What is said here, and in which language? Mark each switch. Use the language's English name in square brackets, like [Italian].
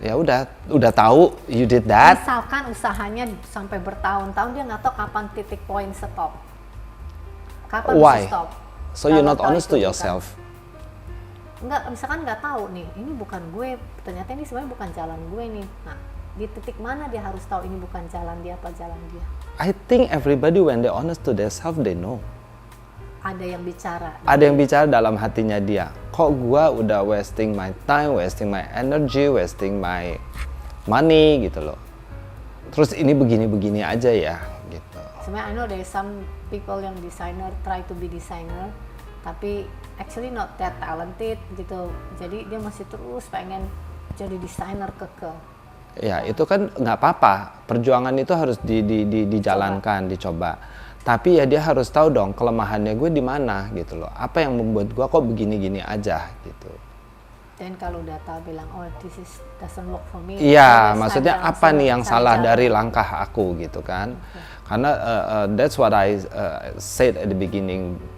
[Indonesian] Ya udah tahu [English] you did that. [Indonesian] Misalkan usahanya sampai bertahun-tahun, dia nggak tahu kapan titik poin stop. Kapan [English] Why? [Indonesian] bisa stop? [English] So you're not honest to yourself. [Indonesian] Enggak, misalkan nggak tahu nih, ini bukan gue, ternyata ini sebenarnya bukan jalan gue nih. Nah, di titik mana dia harus tahu ini bukan jalan dia apa jalan dia? [English] I think everybody when they honest to themselves, they know. [Indonesian] Ada yang bicara. Ada yang bicara dalam hatinya dia. Kok gua udah [English] wasting my time, wasting my energy, wasting my money [Indonesian] gitu loh. Terus ini begini-begini aja ya gitu. Sebenarnya [English] I know there is some people yang designer try to be designer, tapi actually not that talented gitu. [Indonesian] Jadi dia masih terus pengen jadi desainer kekeh. Ya itu kan nggak apa-apa. Perjuangan itu harus dijalankan, dicoba. Tapi ya dia harus tahu dong kelemahannya gue di mana gitu loh. Apa yang membuat gue kok begini-gini aja gitu. Dan kalau udah tahu bilang, [English] oh this doesn't work for me. [Indonesian] Iya, maksudnya apa nih yang salah dari langkah aku gitu kan. Karena [English] that's what I said at the beginning.